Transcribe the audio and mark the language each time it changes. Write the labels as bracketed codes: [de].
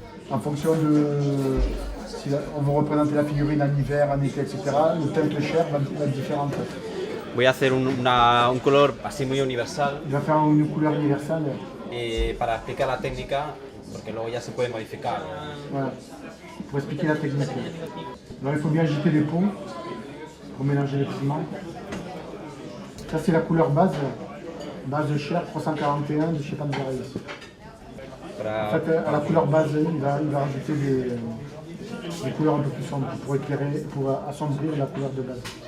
[fr] En fonction de si on veut représenter la figurine en hiver, en été, etc., le teinte chair va être différent en fait. [es] Voy a hacer un color así muy universal [fr] Il va faire une couleur universelle. [es] para explicar la técnica, porque luego ya se puede modificar. [fr] Voilà. Pour expliquer la technique. Alors il faut bien agiter les pots pour mélanger les pigments. Ça c'est la couleur base de chair 341 de chez Panzerei ici. En fait, à la couleur base, il va rajouter des couleurs un peu plus sombres pour éclairer, pour assombrir la couleur de base.